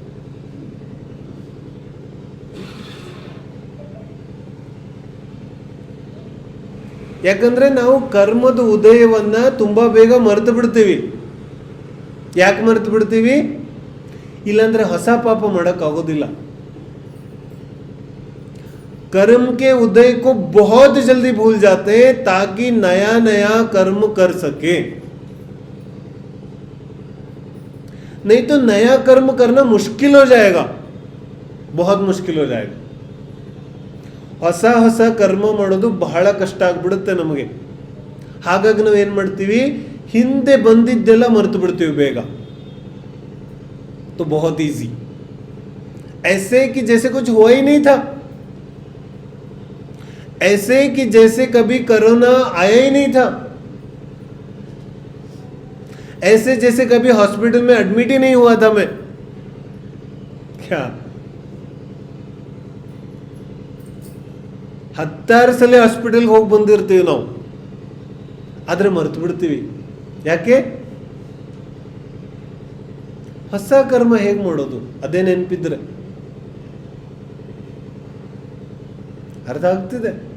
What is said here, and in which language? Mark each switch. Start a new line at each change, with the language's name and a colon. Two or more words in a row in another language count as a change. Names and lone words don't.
Kannada: ಯಾಕಂದ್ರೆ ನಾವು ಕರ್ಮದ ಉದಯವನ್ನ ತುಂಬಾ ಬೇಗ ಮರೆತು ಬಿಡ್ತೀವಿ. ಯಾಕೆ ಮರೆತು ಬಿಡ್ತೀವಿ? ಇಲ್ಲಾಂದ್ರೆ ಹೊಸ ಪಾಪ ಮಾಡೋಕ್ಕಾಗೋದಿಲ್ಲ.
Hindi: कर्म के उदय को बहुत जल्दी भूल जाते हैं ताकि नया नया कर्म कर सके. नहीं तो नया कर्म करना मुश्किल हो जाएगा, बहुत मुश्किल हो जाएगा.
Kannada: ಹೊಸ ಹೊಸ ಕರ್ಮ ಮಾಡೋದು ಬಹಳ ಕಷ್ಟ ಆಗ್ಬಿಡುತ್ತೆ ನಮಗೆ. ಹಾಗಾಗಿ ನಾವು ಏನು ಮಾಡ್ತೀವಿ, ಹಿಂದೆ ಬಂದಿದ್ದೆಲ್ಲ ಮರೆತು ಬಿಡ್ತೀವಿ ಬೇಗ.
Hindi: तो बहुत इजी, ऐसे कि जैसे कुछ हुआ ही नहीं था, ऐसे कि जैसे कभी कोरोना आया ही नहीं था, ऐसे जैसे कभी हॉस्पिटल में एडमिट ही नहीं हुआ था मैं.
Kannada: क्या 10 ಸಲ ಹಾಸ್ಪಿಟಲ್ಗೆ ಹೋಗಿ ಬಂದಿರ್ತೀವಿ ನಾವು, ಆದರೆ ಮರೆತು ಬಿಡ್ತೀವಿ. ಯಾಕೆ? ಹೊಸ ಕರ್ಮ ಹೇಗೆ ಮಾಡೋದು ಅದೇ ನೆನಪಿದ್ರೆ ಅರ್ಥ ಆಗ್ತಿದೆ.